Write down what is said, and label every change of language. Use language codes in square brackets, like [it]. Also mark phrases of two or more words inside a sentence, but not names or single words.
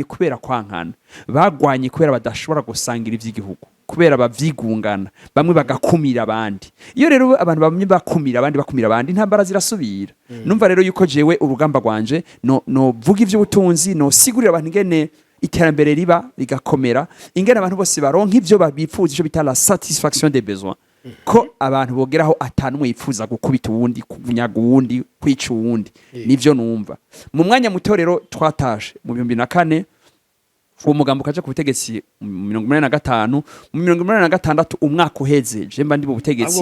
[rn] kubera kwankana bagwanye kubera badashobora gusangira ivy'igihugu kubera bavyigungana bamwe bagakumira abandi iyo rero abantu bamwe bakumira abandi intambara zirasubira numva rero yuko jewe urugamba rwanje no vuga ivy'ubutunzi no sigurira abantu ingene iterambere riba rigakomera ingene abantu bose baronka ivyo babifuza ico bita [fr] la satisfaction des besoins [rn] ko abantu bogeraho atanumwe yifuza gukubita uwundi kunyaga uwundi kwica uwundi nivyo numva mu mwanya muto rero twatashe mu 2004 uwo mugambo kaje ku butegetsi mu 1985 mu 1986 umwaka uheze je mba ndi mu butegetsi